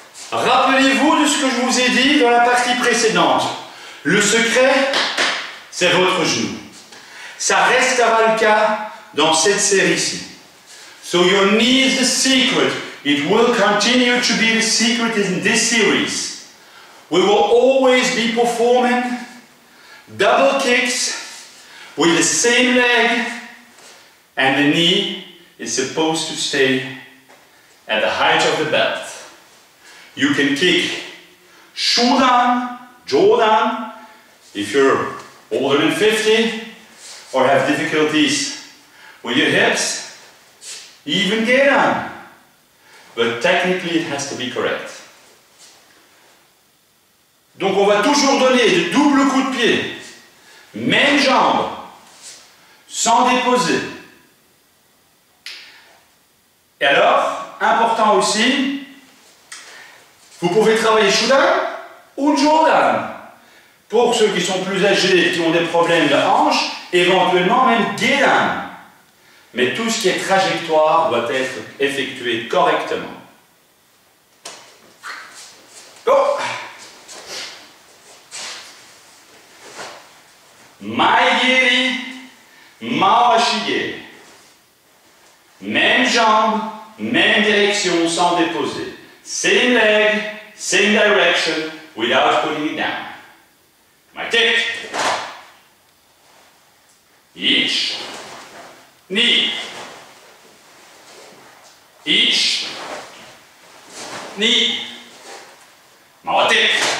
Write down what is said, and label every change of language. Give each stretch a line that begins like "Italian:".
French: Rappelez-vous de ce que je vous ai dit dans la partie précédente. Le secret, c'est votre genou. Ça restera le cas dans cette série-ci.
English: So your knee is the secret. It will continue to be the secret in this series. We will always be performing double kicks with the same leg, and the knee is supposed to stay at the height of the belt. You can kick shodan, jodan, if you're older than 50 or have difficulties with your hips, even gedan. But technically it has to be correct.
French: Donc on va toujours donner de doubles coups de pied, même jambe, sans déposer. Et alors, important aussi, vous pouvez travailler shodan ou jodan. Pour ceux qui sont plus âgés, qui ont des problèmes de hanche, éventuellement même gedan. Mais tout ce qui est trajectoire doit être effectué correctement.
English: Go!
Japanese: Maigiri, mawashige.
French: Même jambe, même direction sans déposer.
English: Same leg, same direction, without putting it down. My kick. Each knee. Each knee. Mawatik.